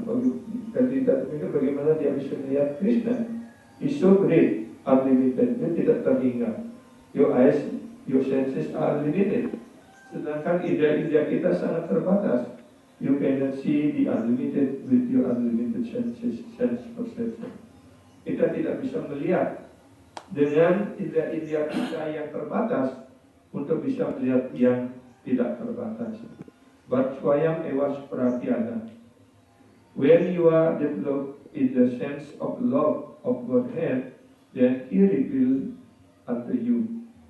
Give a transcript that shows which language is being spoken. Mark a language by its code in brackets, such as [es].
[id] Bagaimana dia bisa melihat Krishna? [en] It's so great, unlimited. [id] Dia tidak terhingga. [en] Your eyes, your senses are limited. [id] Sedangkan indera-indera kita sangat terbatas. [en] You cannot see the unlimited with your unlimited senses, sense perception. [id] Kita tidak bisa melihat dengan indera-indera kita yang terbatas untuk bisa melihat yang tidak terbatas. [sa] But swayam ewas pratyana. [en] When you are developed in the sense of love of Godhead, then He revealed unto you.